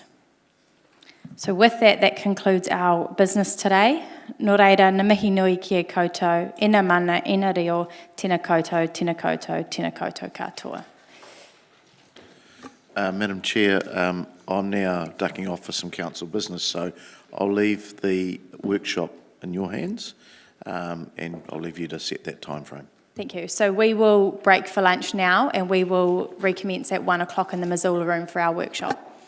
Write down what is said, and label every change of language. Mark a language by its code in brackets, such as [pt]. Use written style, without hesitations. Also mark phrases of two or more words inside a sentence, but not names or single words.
[en] So with that, that concludes our business today. [mi] Nō reira, na mihi nui kia koutou, ina mana, ina reo, tēnā koutou, tēnā koutou, tēnā koutou katoa. [en] Madam Chair, I'm now ducking off for some council business, so I'll leave the workshop in your hands, and I'll leave you to set that time frame. Thank you. So we will break for lunch now, and we will recommence at 1 o'clock in the Missoula room for our workshop.